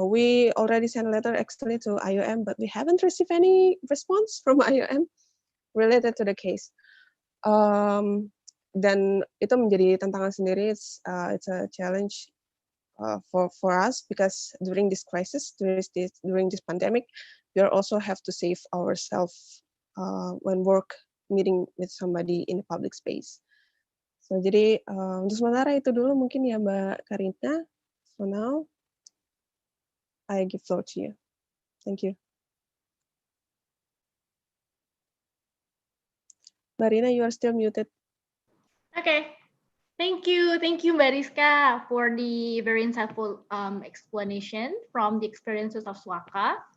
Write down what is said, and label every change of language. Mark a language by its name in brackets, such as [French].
[English] We already sent a letter actually to IOM, but we haven't received any response from IOM related to the case. [Indonesian] Dan itu menjadi tantangan sendiri. [English] It's a challenge for us, because during this crisis, during this pandemic, we also have to save ourselves when meeting with somebody in a public space. [Indonesian] So, jadi untuk sementara itu dulu mungkin ya Mbak Karina. [English] So now, I give floor to you. Thank you. Mbak Rina, you are still muted. Okay. Thank you, Mbak Rizka, for the very insightful explanation from the experiences of Suaka.